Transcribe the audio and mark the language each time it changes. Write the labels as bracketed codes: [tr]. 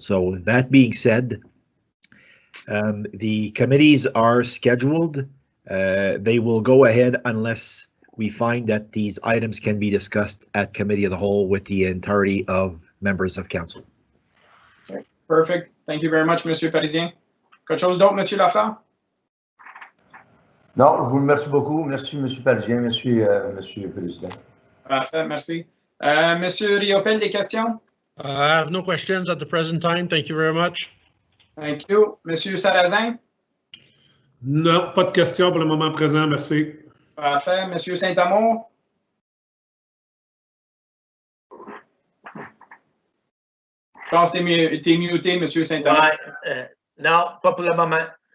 [en] So that being said, the committees are scheduled. They will go ahead unless we find that these items can be discussed at committee of the whole with the entirety of members of council. Perfect. Thank you very much, Monsieur Parisien. [fr] Quelque chose d'autre, Monsieur Lafleur? Non, je vous remercie beaucoup. Merci, M. Parisien. Merci, Monsieur le Président. Parfait, merci. Monsieur Riopel, des questions? [en] I have no questions at the present time. Thank you very much. Thank you. Monsieur Sarrazin? [fr] Non, pas de questions pour le moment présent. Merci. Parfait. Monsieur Saint-Amour? Je pense que tu es muté, Monsieur Saint-Amour. Non, pas pour le moment.